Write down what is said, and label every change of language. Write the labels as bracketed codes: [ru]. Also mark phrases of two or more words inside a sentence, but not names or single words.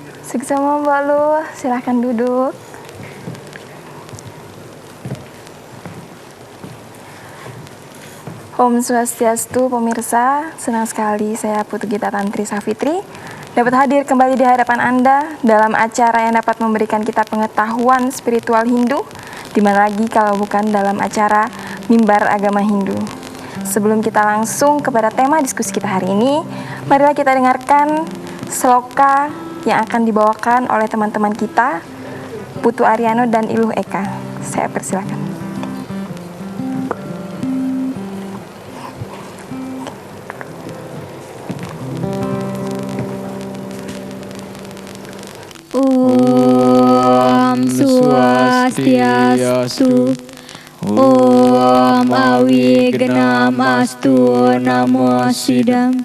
[id] Suksema Mbak Lu, silahkan duduk. [sa] Om Swastiastu [id] pemirsa, senang sekali saya Putu Gita Tantri Safitri dapat hadir kembali di hadapan Anda dalam acara yang dapat memberikan kita pengetahuan spiritual Hindu, di mana lagi kalau bukan dalam acara Mimbar Agama Hindu. Sebelum kita langsung kepada tema diskusi kita hari ini, marilah kita dengarkan sloka yang akan dibawakan oleh teman-teman kita, Putu Ariano dan Iluh Eka. Saya persilakan. [sa] Om Swastiastu, Om Awignam Astu, Namo Sidam.